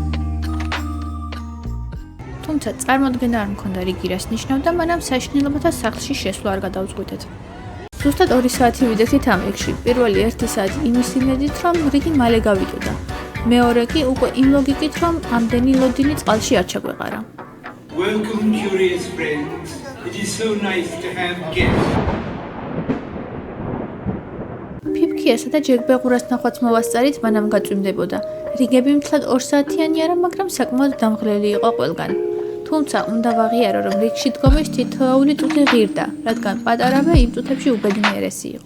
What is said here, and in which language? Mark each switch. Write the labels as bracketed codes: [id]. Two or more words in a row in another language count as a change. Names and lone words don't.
[ka] თუმცა წარმოდგენა არ მქონდა რიგი რას ნიშნავდა, მანამ საშინელებათა სახლში შესვლა არ გადავწყვიტეთ. ზუსტად 2 საათი ვიდექით ამ რიგში. პირველი 1 საათი იმის იმედით, რომ რიგი მალე გავიდოდა. მეორე კი უკვე იმ ლოგიკით, რომ ამდენი ლოდინი წყალში არ ჩაგვეყარა. [en] Welcome, curious friends. It is so nice to have guests. [ka] ფიფქიასა და ჯეკ ბეღურას ნახვაც მოვასწარით, მანამ გაწვიმდებოდა. რიგები მთლად 2 საათიანი არა, მაგრამ საკმაოდ დამღლელი იყო ყველგან. თუმცა უნდა ვაღიარო, რომ რიგში დგომის თითოეული წუთი ღირდა, რადგან პატარავე იმ წუთებში უბედნიერესი იყო.